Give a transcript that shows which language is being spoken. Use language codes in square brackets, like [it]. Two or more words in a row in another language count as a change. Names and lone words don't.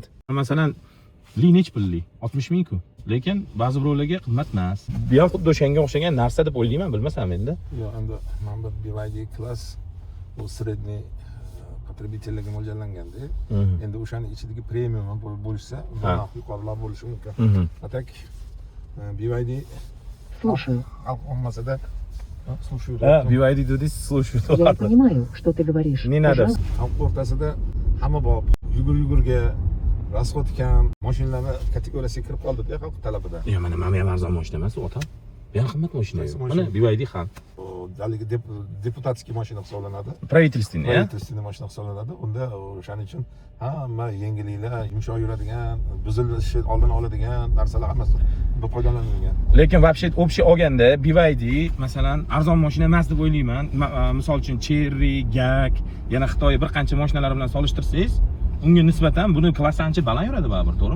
[uz] Masalan, Lineage pulli 60,000 ku. Lekin ba'zi birovlarga qimmat emas. Bu ham xuddi o'shanga o'xshagan narsa deb o'ylayman, bilmasam endi. Yo'q, endi mana bu BYD klass bu [ru] средний потребительlarga [uz] mo'ljallanganda. Endi o'shaning ichidagi premium bo'lsa, narx yuqoriroq bo'lishi mumkin. Atak BYD [ru] Слушаю. olmasada слушаю. [uz] BYD dedingiz, слушаю. [ru] Я не понимаю, что ты говоришь. Не надо. [uz] Xalq o'rtasida hamma bor. Yugur-yugurga расход kam mashinalarni kategoriyasiga kirib qoldi-da xalq talabida. Yo'q, mana ham arzon mashina emas u otam. Bu ham qimmat mashina. Mana BYD ham. Haligi deputatskiy mashina hisoblanadi. [ru] Правительственный, a? [uz] Правительственный mashina hisoblanadi. Unda o'shaning uchun hamma yengilliklar, yumshoq yuradigan, buzilishi oldini oladigan narsalar hammasi bu foydalanilgan. Lekin [ru] вообще общий [uz] olganda BYD masalan arzon mashina emas deb o'ylayman. Misol uchun Cherry, Gag, yana Xitoy bir qancha mashinalar bilan solishtirsangiz, unga nisbatan buni klassi ancha baland yuradi baribir, to'g'rimi?